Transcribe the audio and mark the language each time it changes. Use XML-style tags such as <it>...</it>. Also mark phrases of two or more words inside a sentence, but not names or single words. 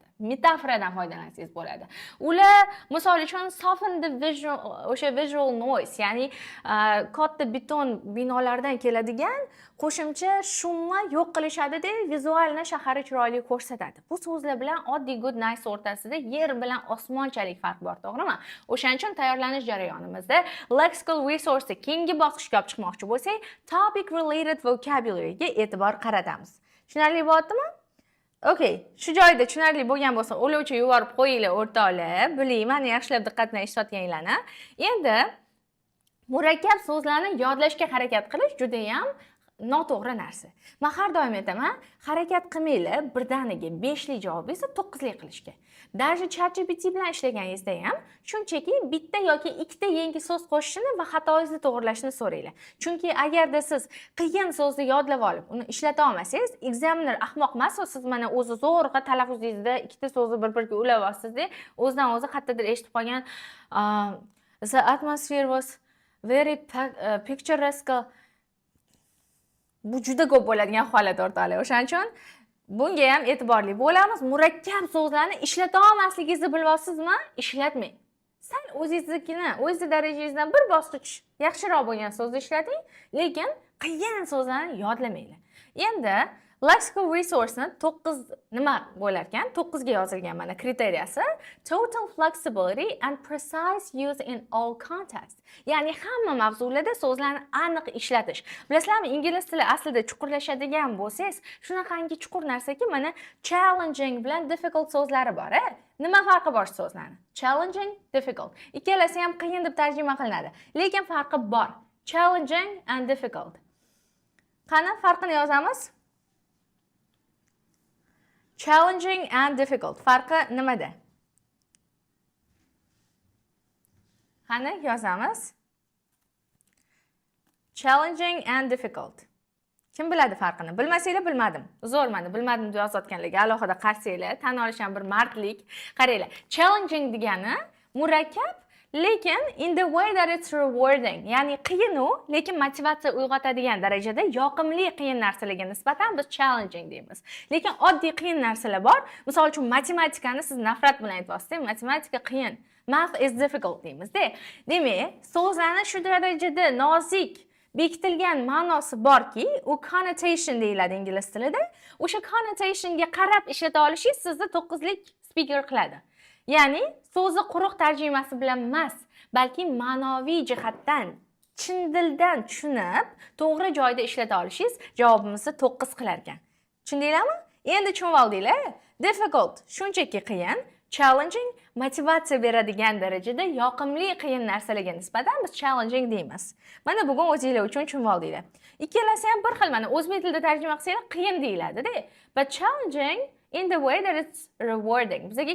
<uz>Metaforadan foydalansangiz bo'ladi. Ular misol uchun</uz> <en>soften the visual noise,</en> <uz>ya'ni katta beton binolardan keladigan qo'shimcha shumni yo'q qilishadi-da, vizualni shaharni chiroyli ko'rsatadi. Bu so'zlar bilan oddiy</uz> <en>good nice</en> <uz>o'rtasida yer bilan osmonchalik farq bor, to'g'rimi? O'shaning uchun tayyorlanish jarayonimizda</uz> <en>lexical resource</en> <uz>keyingi bosqichga olib chiqmoqchi bo'lsak,</uz> <en>topic related vocabulary</en> <uz>ga e'tibor qaratamiz. Tushunarli bo'ldimi? Okay, shu joyda tushunarli bo'lgan bo'lsa, o'lovchi yuborib qo'yinglar o'rtoqlar. Bilayman, yaxshilab diqqat bilan eshitayotganlarni. Endi murakkab so'zlarni yodlashga harakat qilish juda ham noto'g'ri narsa. Men har doim aytaman, harakat qilmanglar birdaniga 5 lik javobingizni 9 lik qilishga. Даже ChatGPT bilan ishlaganingizda ham shunchaki bitta yoki ikkita yangi so'z qo'shishni va xatoingizni to'g'rilashni so'ranglar. Chunki agarda siz qiyin so'zni yodlab olib, uni ishlata olmasangiz, examiner ahmoq emas, siz mana o'zi zo'rg'a talaffuzingizda ikkita so'zni bir-biriga ulab olasiz-da, o'zidan o'zi qayerdadir eshitib qolgan</uz> <en>the atmosphere was very picturesque.</en> <uz>Bu juda ko'p bo'ladigan holat o'rtoqlar. O'shaning uchun bunga ham e'tiborli bo'lamiz. Murakkab so'zlarni ishlata olmasligingizni bilyapsizmi? Ishlatmang. Sal o'zingiznikini, o'z darajangizdan bir bosqich yaxshiroq bo'lgan so'zni ishlating, lekin qiyin so'zlarni yodlamanglar. Endi</uz> <en>lexical resource</en> <uz>9 nima bo'lar ekan? 9 ga yozilgan mana kriteriyasi:</uz> <en>total flexibility and precise use in all contexts.</en> <uz>Ya'ni hamma mavzularda so'zlarni aniq ishlatish. Bilasizlarmi, ingliz tili aslida chuqurlashadigan bo'lsangiz, shunaqangi chuqur narsaki, mana challenging bilan difficult so'zlari bor. Nima farqi bor so'zlarni?</uz> <en>Challenging, difficult.</en> <uz>Ikkalasi ham qiyin deb tarjima qilinadi, lekin farqi bor.</uz> <en>Challenging and difficult.</en> <uz>Qani farqini yozamiz?</uz> <en>Challenging and difficult.</en> <uz>Farqi nimada? Qani yozamiz?</uz> <en>Challenging and difficult.</en> <uz>Kim biladi farqini? Bilmasanglar bilmadim. Zo'r, mana bilmadim deb yozayotganlarga alohida qarsanglar, tan olish ham bir mardlik.</uz> <en>Qaranglar. Challenging</en> <uz>degani murakkab, lekin</uz> <en>in the way that it's rewarding,</en> <uz>ya'ni qiyin u, lekin motivatsiya uyg'otadigan darajada yoqimli qiyin narsalarga nisbatan biz challenging deymiz. Lekin oddiy qiyin narsalar bor. Misol uchun matematikani siz nafrat bilan aytyapsiz, matematika qiyin.</uz> <en>Math is difficult deymiz-da.</en> <uz>Demak, so'zlarni shu darajada nozik bekitilgan ma'nosi borki, u connotation deyiladi ingliz tilida. O'sha connotationga qarab ishlata olishingiz sizni 9 lik speaker qiladi. Ya'ni so'zni quruq tarjimasi bilan emas, balki ma'noviy jihatdan, chin dildan tushunib, to'g'ri joyda ishlata olishingiz javobimizni 9 qilar ekan. Tushundinglarmi? Endi tushunib oldinglar. Difficult shunchaki qiyin, challenging motivatsiya beradigan darajada yoqimli qiyin narsalarga nisbatan biz challenging deymiz. Mana bugun o'zingizlar uchun tushunib oldinglar. Ikkalasi ham bir xil, mana o'zbek tilida tarjima qilsanglar qiyin deyiladi-da.</uz> <en>But challenging in the way that it's rewarding.</en> <uz>Bizga</uz>